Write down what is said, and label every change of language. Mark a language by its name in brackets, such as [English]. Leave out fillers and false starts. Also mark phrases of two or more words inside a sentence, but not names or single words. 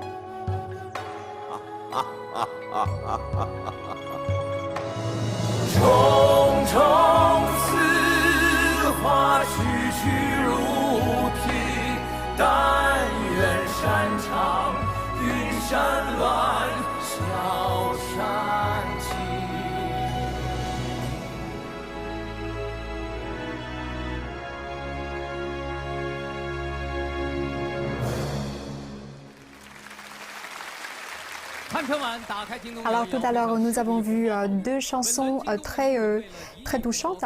[Chinese] 重重似画，区区如萍。但愿山长，云山乱，小山青。 [French] Alors tout à l'heure, nous avons vu deux chansons très touchantes.